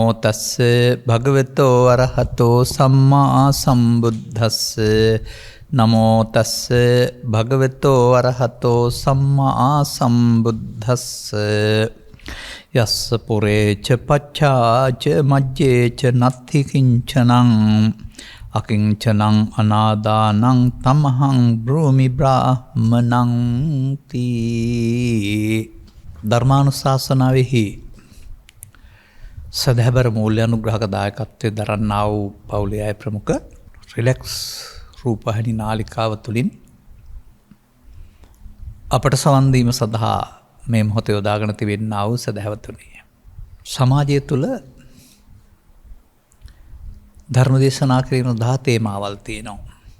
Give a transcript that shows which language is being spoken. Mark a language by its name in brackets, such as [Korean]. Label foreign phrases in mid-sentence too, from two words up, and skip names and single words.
[Pali] තස්සේ භගවතෝ අරහතෝ සම්මා සම්බුද්දස්සේ නමෝ තස්සේ භගවතෝ අරහතෝ සම්මා සම්බුද්දස්සේ යස්ස පුරේච පච්ඡාච මජ්ජේච නත්ථි කිංචනං අකිංචනං අනාදානං තමහං බ්‍රූමි බ්‍රාහ්මනං තී. [Sinhala] ධර්මානුශාසනාවෙහි සදහැබර මූල්‍ය අනුග්‍රහක දායකත්වයේ දරන්නා වූ පවුලේ අය ප්‍රමුඛ රිලැක්ස් රූපවාහිනී නාලිකාව තුළින් අපට සවන් දීම සඳහා මේ මොහොතේ යොදාගෙන තිබෙනා වූ සදහැවතුනි, සමාජය තුළ ධර්ම දේශනා කිරීම 10 තේමාවල් තියෙනවා.